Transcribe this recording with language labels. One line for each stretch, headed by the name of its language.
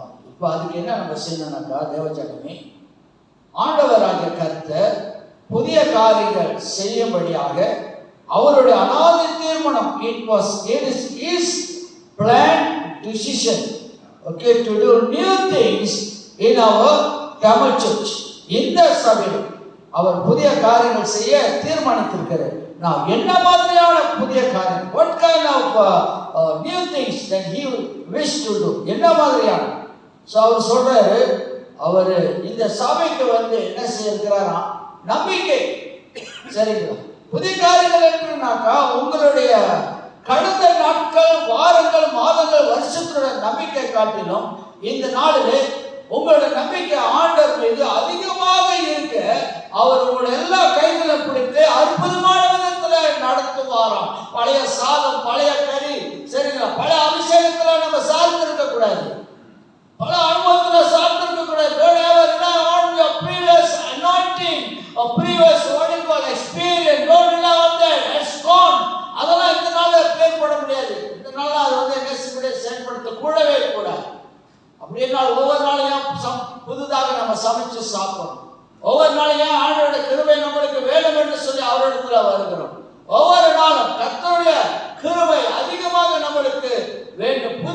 Tamil: இப்ப அதுக்கு என்ன நம்ம செய்யணும்னாக்கா, தேவஜனமே, ஆண்டவராகிய கர்த்தர் புதிய காரியங்கள் செய்யும்படியாக அவருடைய அநாதி தீர்மானம்,
English: it is his planned decision, okay, to do new things in our Tamil church.
Tamil: இந்த சபையில் அவர் புதிய காரியங்கள் செய்ய தீர்மானித்திருக்கிறார். நான் என்ன மாதிரியான புதிய காரியம்,
English: what kind of new things that he wish to do,
Tamil: என்ன மாதிரியான. சோ அவர் சொல்றாரு, அவர் இந்த சபைக்கு வந்து என்ன செய்யறாரா? நம்பிக்கை. சரிங்களா? புதிய காரியங்கள் என்றாக்கா உங்களுடைய கடந்த நாட்கள், வாரங்கள், மாதங்கள், வருஷத்தோட நம்பிக்கை காட்டிலும் இந்த நாளிலே உங்களோட நம்பிக்கை ஆண்டவர் மீது அதிகமாக இருக்க அவர் உங்களுடைய எல்லா கைகளும் பிடித்து அற்புதமான விதத்துல நடத்துவாராம். பழைய சாதம், பழைய கறி, சரிங்களா, பழைய அபிஷேகத்துல நம்ம சார்ந்து இருக்க கூடாது. பல அனுபவத்துல சார்ந்து இருக்க கூடாது.
English: don't ever rely on your previous anointing or previous what you call experience. don't rely on that. It's gone.
Tamil: அதெல்லாம் இந்த நாள்ல பயன்பட முடியாது. இந்த நாள்ல அது வந்து என்ன செயல்படுத்த கூடவே கூடாது. அப்படின்னா ஒவ்வொரு நாளையும் புதுதாக நம்ம சமைச்சு சாப்பிடணும். ஒவ்வொரு நாளையும் ஆண்டவருடைய கிருபை நம்மளுக்கு வேணும் என்று சொல்லி அவரிடத்துல வருகிறோம். ஒவ்வொரு நாளும் கர்த்தருடைய கிருபை அதிகமாக நம்மளுக்கு வேண்டும்.